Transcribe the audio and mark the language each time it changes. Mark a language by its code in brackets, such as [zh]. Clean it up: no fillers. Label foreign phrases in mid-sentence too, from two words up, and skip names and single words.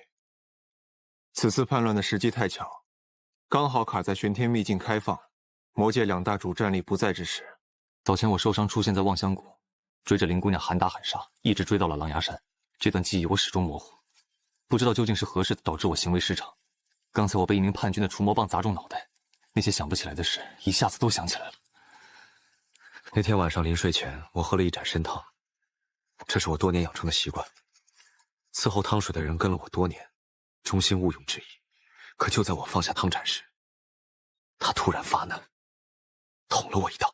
[zh] 此次叛亂的時機太巧，剛好卡在玄天秘境開放、魔界兩大主戰力不在之時。早前我受傷出現在望鄉谷，追着林姑娘喊打喊殺，一直追到了狼牙山。這段記憶我始終模糊，不知道究竟是何事導致我行為失常。剛才我被一名叛軍的除魔棒砸中腦袋，那些想不起來的事一下子都想起來了。那天晚上臨睡前，我喝了一盞參湯，這是我多年養成的習慣。伺候湯水的人跟了我多年，忠心毋庸置疑。可就在我放下湯盞時，他突然發难，捅了我一刀。